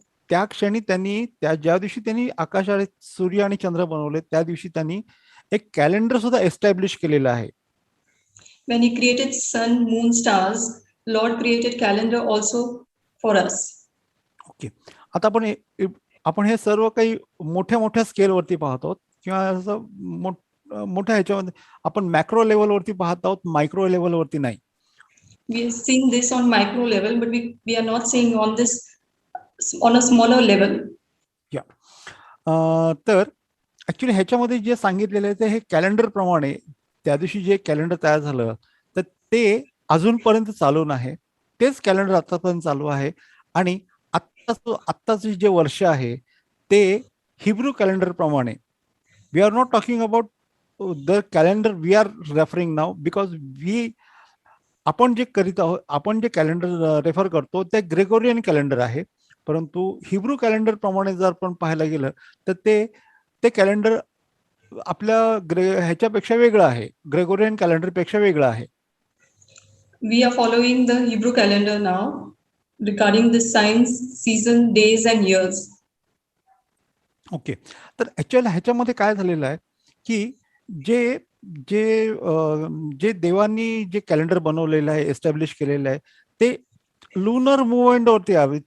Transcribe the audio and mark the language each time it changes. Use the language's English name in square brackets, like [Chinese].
[Marathi] त्या क्षणी त्यांनी ज्या दिवशी त्यांनी आकाशात सूर्य आणि चंद्र बनवले, त्या दिवशी त्यांनी एक कॅलेंडर सुद्धा एस्टॅब्लिश केलेलं आहे. [English] When he created sun, moon, stars, Lord created calendar also for us. Okay. [Marathi] आता आपण हे सर्व काही मोठ्या स्केलवरती पाहतो किंवा असं मोठ्या ह्याच्यामध्ये आपण मॅक्रो लेवलवरती पाहत आहोत, मायक्रो लेवलवरती नाही. [English] We are seeing this on micro level, but we are not seeing on this on a smaller level. [Marathi] तर ऍक्च्युली ह्याच्यामध्ये जे सांगितलेलं आहे ते हे कॅलेंडर प्रमाणे त्या दिवशी जे कॅलेंडर तयार झालं, तर ते अजूनपर्यंत चालून आहे. तेच कॅलेंडर आतापर्यंत चालू आहे. आणि आत्ताचे जे वर्ष आहे ते हिब्रू कॅलेंडर प्रमाणे, [English] we are not talking about the calendar we are referring नाव, because [Marathi] आपण जे करीत आहोत, आपण जे कॅलेंडर रेफर करतो ते ग्रेगोरियन कॅलेंडर आहे. परंतु हिब्रू कॅलेंडर प्रमाणे जर आपण पाहायला गेलं तर ते कॅलेंडर आपल्या ह्याच्यापेक्षा वेगळं आहे, ग्रेगोरियन कॅलेंडर पेक्षा वेगळं आहे. [English] We are following the Hebrew calendar now regarding the signs, season, days and years. [Marathi] Okay. तर ऍक्च्युअली ह्याच्यामध्ये काय झालेलं आहे की जे जे देवांनी जे कॅलेंडर बनवलेलं आहे, एस्टॅब्लिश केलेलं आहे, ते लुनर मुवमेंट वरती आहे.